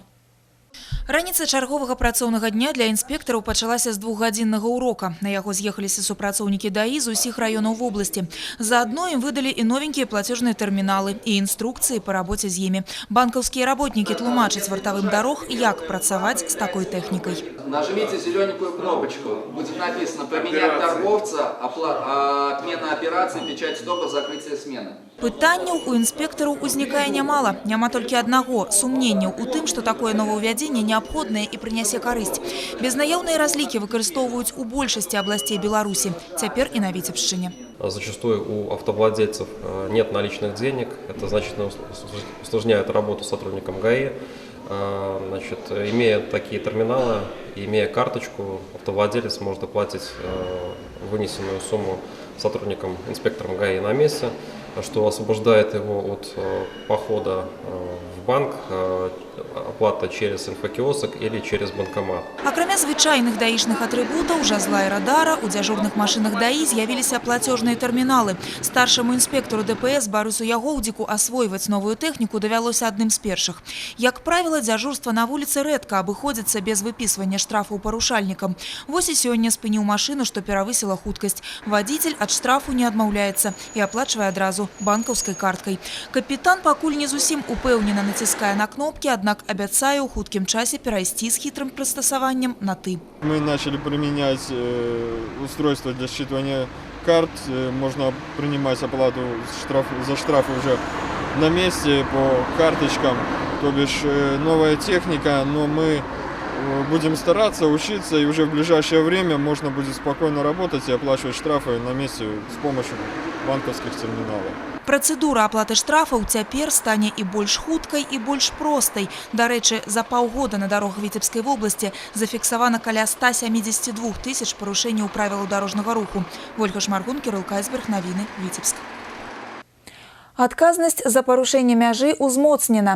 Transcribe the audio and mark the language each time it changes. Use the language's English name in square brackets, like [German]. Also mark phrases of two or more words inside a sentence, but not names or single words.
[Belarusian] Раніца чарговага працоўнага дня для інспектараў пачалася з 2-гадзіннага урока. На яго з'ехаліся супрацоўнікі ДАІ з усіх раёнаў вобласці. Заадно ім выдалі і новенькія плацежныя тэрміналы, і інструкцыі па рабоце з імі. Банкаўскія работнікі тлумачаць вартавым дарог, як працаваць з такой тэхнікай. [Russian] Нажмите зелененькую кнопочку. Будет написано «Поменять торговца», «Отмена операции», «Печать стопа», «Закрытие смены». [Belarusian] Пытанняў у інспектараў узнікае нямала. Няма толькі аднаго – сумненняў у тым, што такое новаўвядзенне медыцине неабходнае і прынясе карысць. Безнаяўныя разлікі выкарыстоўваюць у большасці абласцей Беларусі, цяпер і на Віцебшчыне. [Russian] Зачастую у автовладельцев нет наличных денег, это значительно усложняет работу сотрудникам ГАИ. Значит, имея такие терминалы, имея карточку, автовладелец может оплатить вынесенную сумму сотрудникам, инспекторам ГАИ на месте, что освобождает его от похода в банк, оплата через инфокиоск или через банкомат. [Belarusian] Акрамя звычайных даішных атрыбутаў, жазла і радара, у дзяжурных машынах ДАІ з'явіліся плацёжныя тэрміналы. Старшаму інспектору ДПС Барысу Ягоўдзіку асвойваць новую тэхніку давялося адным з першых. Як правіла, дзяжурства на вуліцы рэдка абыходзіцца без выпісвання штрафаў парушальнікам. Вось і сёння спыніў машыну, што перавысіла хуткасць. Вадзіцель ад штрафу не адмаўляецца і аплачвае адразу банкаўскай карткай. Капітан пакуль не зусім упэўнена націскае на кнопкі, аднак абяцае ў хуткім часе перайсці з хітрым прыстасаваннем на «ты». [Russian] Мы начали применять устройство для считывания карт. Можно принимать оплату за штрафы уже на месте по карточкам. То бишь новая техника, но мы будем стараться, учиться, и уже в ближайшее время можно будет спокойно работать и оплачивать штрафы на месте с помощью банковских терминалов. [Belarusian] Працэдура аплаты штрафаў цяпер стане і больш хуткай, і больш простай. Дарэчы, за паўгода на дарогах Віцебскай вобласці зафіксавана каля 172 тысяч парушэнняў правілаў дарожнага руху. Вольга Шмаргун, Кірыл Кайсберг, навіны, Віцебск. Адказнасць за парушэнне мяжы узмоцнена.